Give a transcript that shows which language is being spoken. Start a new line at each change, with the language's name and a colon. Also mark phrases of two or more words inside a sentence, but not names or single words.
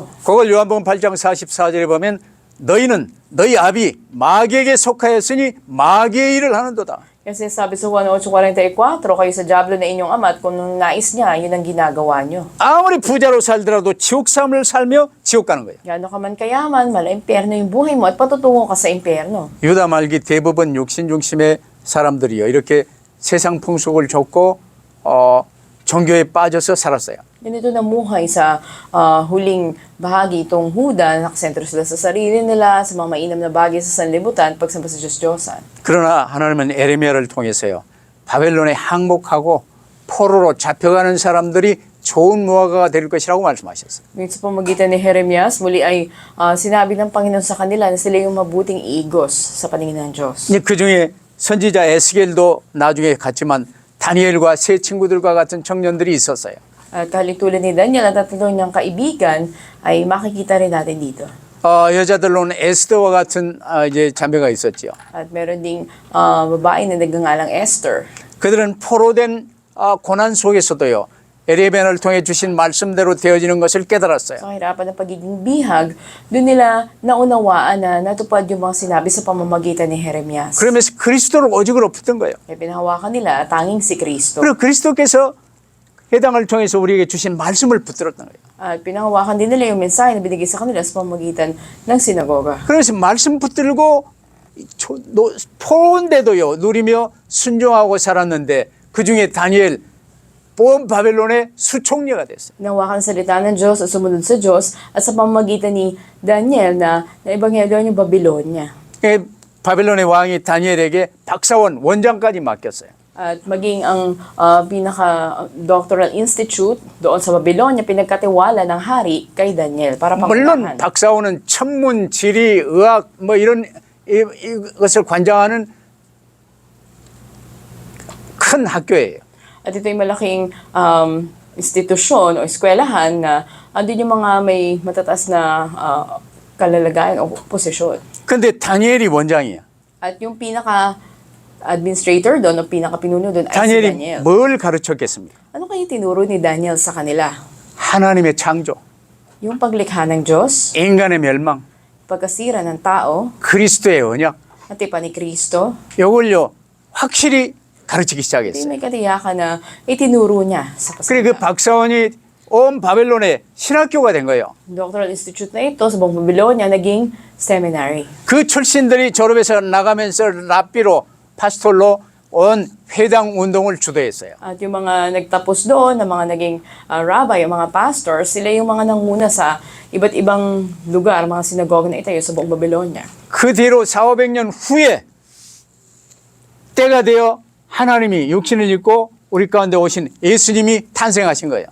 Korean: 그걸 요한복음 8장 44절에 보면 너희 아비 마귀에게 속하였으니 마귀의 일을 하는도다.
Filipino: Kasi sabi sa Juan 8:44, kayo sa dyablo na inyong ama at kung nais niya, yun ang ginagawa nyo.
Korean: 아무리 부자로 살더라도 지옥 삶을 살며 지옥 가는 거예요.
Filipino: Gano'n ka man kayaman, mala impyerno yung buhay mo at patutungo ka sa impyerno.
Korean: 유다 말기 대부분 육신 중심의 사람들이요. 이렇게 세상 풍속을 좇고 종교에 빠져서 살았어요.
Filipino: Ganito namuhay sa huling bahagi itong Huda, nakasentro sila sa sarili nila, sa mga mainam na bagay sa sanlibutan, pagsamba sa Diyos-Diyosan.
Korean: 그러나 하나님은 에레미야를 통해서요. 바벨론에 항복하고 포로로 잡혀가는 사람들이 좋은 무화과가 될 것이라고 말씀하셨어요.
Filipino: Ngayon sa pamagitan ni Jeremias, muli ay sinabi ng Panginoon sa kanila na sila yung mabuting igos sa paningin ng Diyos.
Korean: 그 중에 선지자 에스겔도 나중에 갔지만 다니엘과 세 친구들과 같은 청년들이 있었어요.
Filipino: At tulad ni Daniel at tatlo niyang kaibigan ay makikita rin natin dito.
Korean: 여자들로는 에스더와 같은 이제 자매가 있었지요.
Filipino: At meron ding babae na nagngangalang Esther.
Korean: 그들은 포로된 고난 속에서도요. 에레미야를 통해 주신 말씀대로 되어지는 것을 깨달았어요.
Filipino: Sa kahirapan ng pagiging bihag, doon nila naunawaan na natupad yung mga sinabi sa pamamagitan ni Jeremias.
Korean: 그러면서 그리스도를 오직으로 붙든 거예요.
Filipino: Kaya pinahawakan nila tanging si Kristo.
Korean: 그리고 그리스도께서 해당을 통해서 우리에게 주신 말씀을 붙들었던 거예요.
Filipino: At pinahawakan din nila yung mensahe na binigay sa kanila sa pamamagitan ng sinagoga.
Korean: 그래서 말씀 붙들고 포로인데도요 누리며 순종하고 살았는데 그 중에 다니엘 온 바벨론의 수총리가 됐어요.
Filipino: Nahawakan ang salita ng Diyos at sumunod sa Diyos at sa pamamagitan ni Daniel na ebanghelyo yung Babylonia.
Korean: 바벨론의 왕이 다니엘에게 박사원 원장까지 맡겼어요.
Filipino: At maging ang pinaka-
English: doctoral institute
Filipino: doon sa Babylonia, pinagkatiwala ng hari kay Daniel para
Korean: 물론
Filipino: pangunahan.
Korean: 박사원은 천문, 지리, 의학 뭐 이런 이것을 관장하는 큰 학교예요.
Filipino: At ito yung malaking institusyon o eskwelahan na andun yung mga may matataas na kalalagayan o posisyon.
Korean: 근데 다니엘이 원장이야.
Filipino: At yung pinaka-administrator doon o pinaka-pinuno doon ay si
Korean: 다니엘이
Filipino: Daniel.
Korean: 뭘 가르쳤겠습니까?
Filipino: Ano kayo tinuro ni Daniel sa kanila?
Korean: 하나님의 창조,
Filipino: Yung paglikha ng Diyos,
Korean: 인간의 멸망,
Filipino: pagkasira ng tao,
Korean: 그리스도의 언약,
Filipino: at ipa ni Kristo,
Korean: 이걸요 확실히 가르치기
Filipino: hindi
Korean: 시작했어요.
Filipino: may katiyakan na itinuro niya sa
Korean: 그래 그
Filipino: kasalita.
Korean: 박사원이 온 바벨론의 신학교가 된 거예요.
Filipino: Doctoral Institute na ito sa buong Babylonia naging seminary.
Korean: 그 출신들이 졸업해서 나가면서 랍비로 파스톨로 온 회당 운동을 주도했어요.
Filipino: At yung mga nagtapos doon, na mga naging rabbi, yung mga pastor, sila yung mga nanguna sa iba't ibang lugar, mga sinagoga na itayo sa buong Babylonia.
Korean: 그 뒤로 400-500년 후에 때가 되어 하나님이 육신을 입고 우리 가운데 오신 예수님이 탄생하신 거예요.